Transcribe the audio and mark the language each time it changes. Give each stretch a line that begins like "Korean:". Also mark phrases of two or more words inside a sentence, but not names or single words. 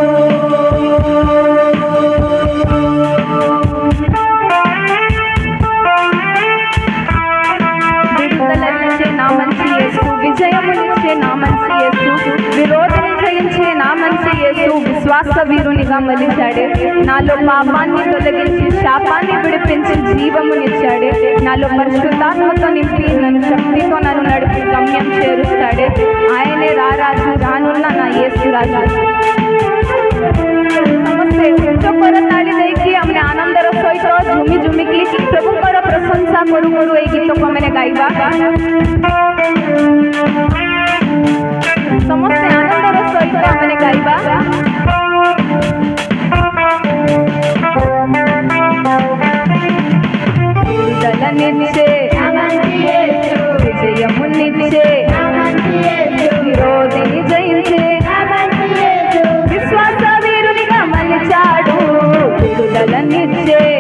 Telugu: నామంచి యేసు విజయమునిచ్చే నామంచి యేసు విరోధిని జయించే నామంచి యేసు విశ్వాస వీరునిగా మలిచాడే నాలో పాపాన్ని తొలగించి శాపాన్ని విడిపించి జీవమునిచ్చాడే నాలో పరిశుద్ధాత్మతో నింపి నన్ను శక్తితో నన్ను నడిపి గమ్యం చేరుస్తాడే ఆయనే రారాజు రానున్న నా యేసు రాజు।
Odia: ସମସ୍ତେ ଉଚ୍ଚକର ତାଳି ଦେଇକି ଆମେ ଆନନ୍ଦର ସହିତ ଝୁମି ଝୁମିକି ପ୍ରଭୁଙ୍କର ପ୍ରଶଂସା କରୁ କରୁ ଏଇ ଗୀତକୁ ଆମେ ଗାଇବା। ସମସ୍ତେ ଆନନ୍ଦର ସହିତ ଆମେ ଗାଇବା।
Telugu: విడుదలనిచ్చే విజయమునిచ్చే విరోధిని జయించే విశ్వాస వీరునిగా మలిచాడు విడుదలనిచ్చే